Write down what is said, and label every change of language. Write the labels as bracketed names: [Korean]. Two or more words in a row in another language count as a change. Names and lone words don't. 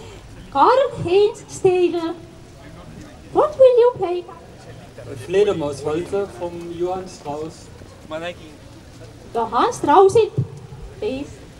[English] Karl-Heinz Steidl. What will you play? [German] Fledermauswalzer vom Johann Strauss. [English] Johann Straussit, please.